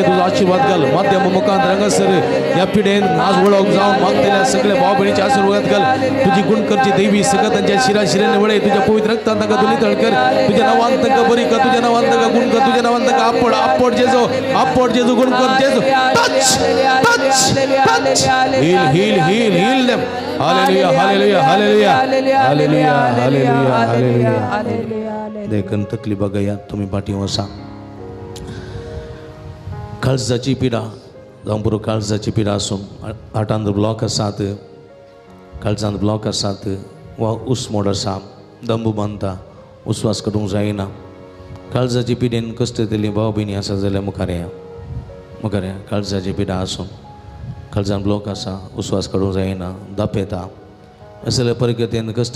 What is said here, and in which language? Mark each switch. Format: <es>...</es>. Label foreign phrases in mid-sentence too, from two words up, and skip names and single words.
<kok>तुझो आशीर्वाद घाल माध्यम मुखांत रंगसर या पिडेन आज वळख जावन मागतेल्या सगळ्या भाव भयणीचे आशीर्वाद घाल तुझी गुण करची दैवी सगळं तांच्या शिरा शिरेने वळे तुझ्या पवित्र रक्तांत तांकां दुलितळ कर तुझ्या नांवांत तांकां बरी कर तुझ्या नांवांत तांकां गुण कर तुझ्या नांवांत तांकां आपड आपड जेजू गुण कर जेजू</kok> <en>touch touch heal them hallelujah hallelujah hallelujah hallelujah hallelujah hallelujah</en> <kok>देखन तकलीफ बघा तुम्ही पाठी वसा काळजाची पिडा जावं पुरो काळजाची पिडा आसून हार्टांत ब्लॉक आसात काळजांत ब्लॉक आसात वा उस्मोड आसा दंबू बांदता उस्वास करूंक जायना काळजाची पिडेन कश्ट दिली भाव भयणी आसा जाल्यार मुखार या काळजाची पिडा आसून काळजान ब्लॉक आसा उस्वास काडूंक जायना दाप येता असले परिस्थितीन कश्ट</kok>